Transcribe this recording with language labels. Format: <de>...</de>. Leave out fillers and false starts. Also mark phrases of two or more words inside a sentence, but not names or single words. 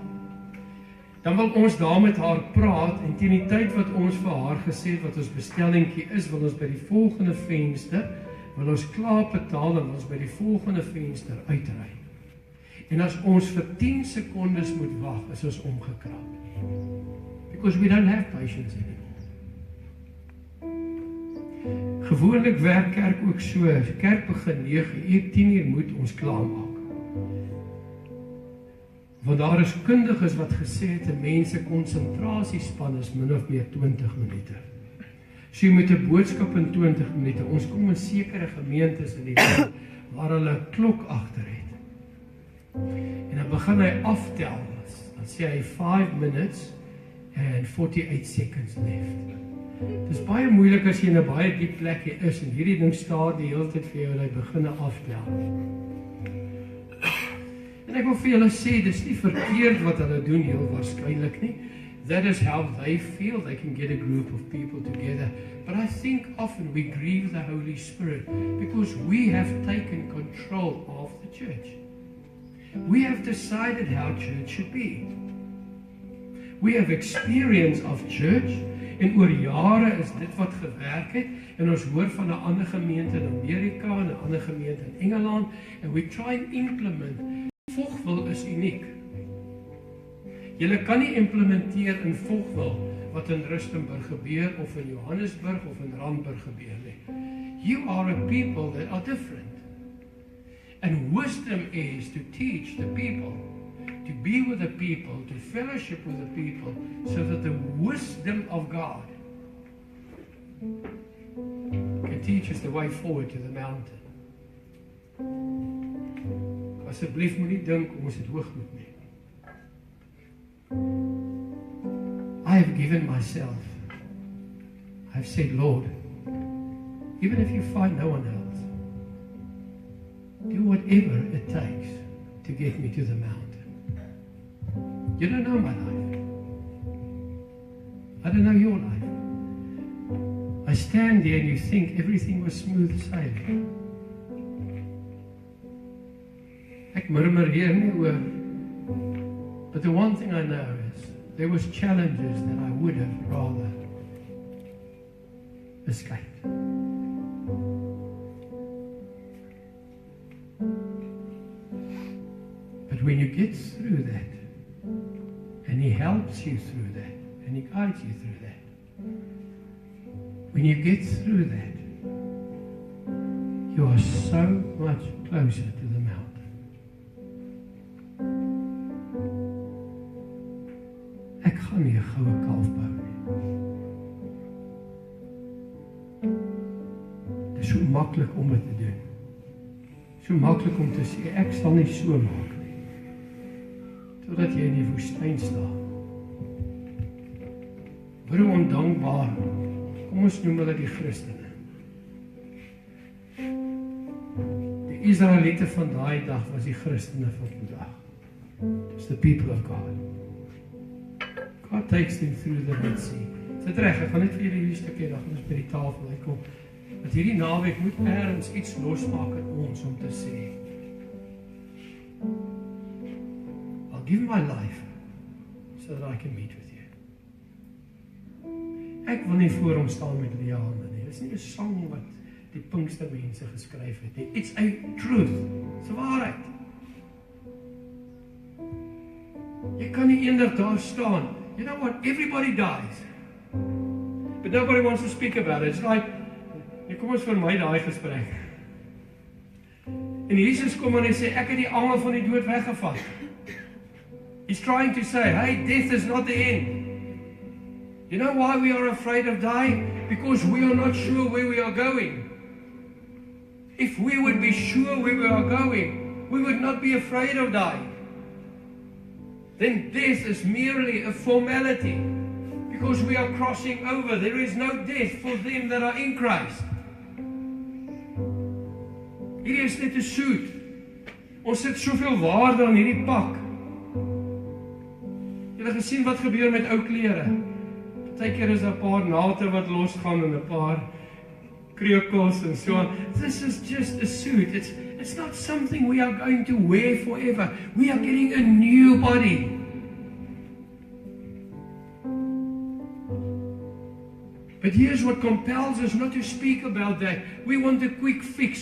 <af>Dan wil ons daar met haar praat en teen die tyd wat ons vir haar gesê het wat ons bestellingkie is, wil ons by die volgende venster, wil ons klaar betaal en ons by die volgende venster uitry. En as ons vir 10 sekondes moet wag, is ons omgekrap.</af> <en>Because we don't have patience anymore.</en> <af>Gewoonlik werk kerk ook so, kerk begin 9:00, 10:00 moet ons klaarmaak. Want daar is kundiges wat gesê het 'n mens se konsentrasiespan is min of meer 20 minute. So jy moet 'n boodskap in 20 minute. Ons kom in sekere gemeentes in die wêreld waar hulle 'n klok agter het. En dan begin hy aftel. Dan sê hy</af> <en>5 minutes and 48 seconds left.</en> <af>Dit is baie moeilik as jy in 'n baie diep plekkie is en hierdie ding staar die hele tyd vir jou en hy begin aftel. En ek wil vir julle sê, dis nie verkeerd wat hulle doen heel waarskynlik nie.</af> <en>That is how they feel. They can get a group of people together. But I think often we grieve the Holy Spirit because we have taken control of the church. We have decided how church should be. We have experience of church</en> <af>en oor jare is dit wat gewerk het en ons hoor van 'n ander gemeente in Amerika en 'n ander gemeente in Engeland</af> <en>and we try and implement.</en> <af>Vogwil is uniek. Julle kan nie implementeer in Vogwil wat in Rustenburg gebeur of in Johannesburg of in Randburg gebeur nie.</af> <en>You are a people that are different. And wisdom is to teach the people, to be with the people, to fellowship with the people, so that the wisdom of God can teach us the way forward to the mountain.</en> <af>Asseblief moenie dink ons het hoogmoed nie.</af> <en>I have given myself. I've said, Lord, even if you find no one else, do whatever it takes to get me to the mountain. You don't know my life. I don't know your life. I stand there and you think everything was smooth sailing.</en> <af>Ek murmur hier nie oor.</af> <en>But the one thing I know is there was challenges that I would have rather escaped. But when you get through that, and He helps you through that, and He guides you through that, when you get through that, you are so much closer to the mountain.</en> <af>Ek gaan nie 'n goue kalf bou nie. Dit is so maklik om dit te doen. So maklik om te sê, ek sal nie so maak nie. Totdat jy in die woestyn staan. Hoe ondankbaar. Kom ons noem hulle die Christene. Die Israeliete van daai dag was die Christene van vandag.</af> <en>It's the people of God. God takes them through the Red Sea.</en> <af>Dit reg, ek gaan net vir julle hierdie stukkie dag ons by die tafel uitkom. Dat hierdie naweek moet ergens iets losmaak in ons om te sê.</af> <en>I'll give my life so that I can meet with you.</en> <af>Ek wil nie voor hom staan met liane nie. Dit is nie 'n sang wat die Pinkstermense geskryf het nie.</af> <en>It's a truth.</en> <af>Dis 'n waarheid. Jy kan nie eendag daar staan.</af> <en>You know what? Everybody dies. But nobody wants to speak about it. It's like,</en> <af>kom ons vermy daai gesprek. En Jesus kom en hy sê, ek het die angel van die dood weggevat.</af> <en>He's trying to say, hey, death is not the end. You know why we are afraid of dying? Because we are not sure where we are going. If we would be sure where we are going, we would not be afraid of dying. Then death is merely a formality. Because we are crossing over. There is no death for them that are in Christ.</en> <af>Hierdie is net 'n suit. Ons sit soveel waarde aan hierdie pak. Jy het gesien wat gebeur met ou klere. Partykeer is daar 'n paar nate wat losgaan en 'n paar kreukels en</af> <en>so on. This is just a suit. It's not something we are going to wear forever. We are getting a new body. But here's what compels us not to speak about that. We want a quick fix.</en>